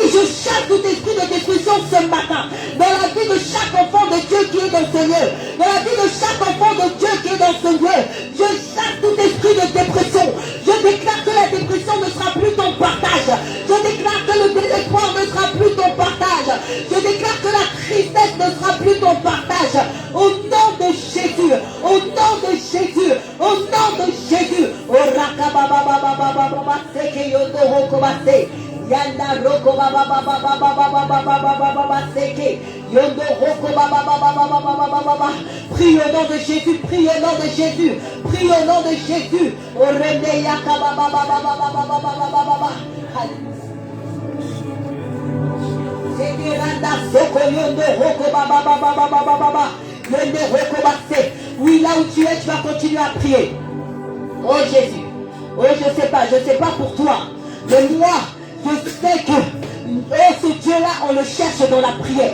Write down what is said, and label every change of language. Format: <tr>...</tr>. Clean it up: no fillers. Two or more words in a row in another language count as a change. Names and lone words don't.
<fr>Je chasse tout esprit de dépression ce matin, dans la vie de chaque enfant de Dieu qui est dans ce lieu, dans la vie de chaque enfant de Dieu qui est dans ce lieu, je chasse tout esprit de dépression. Je déclare que la dépression ne sera plus ton partage, je déclare que le désespoir ne sera plus ton partage. Je déclare que la tristesse ne sera plus ton partage. Au nom de Jésus, au nom de Jésus, au nom de Jésus. Yanda roko baba baba baba baba baba baba seke. Yondo roko baba baba baba baba baba. Prie au nom de Jésus, prie au nom de Jésus, prie au nom de Jésus. Orende yaka baba baba baba baba baba baba. Oui, là où tu es, tu vas continuer à prier. Oh Jésus, oh je sais pas pour toi, mais moi, je sais que ce Dieu-là, on le cherche dans la prière.</fr>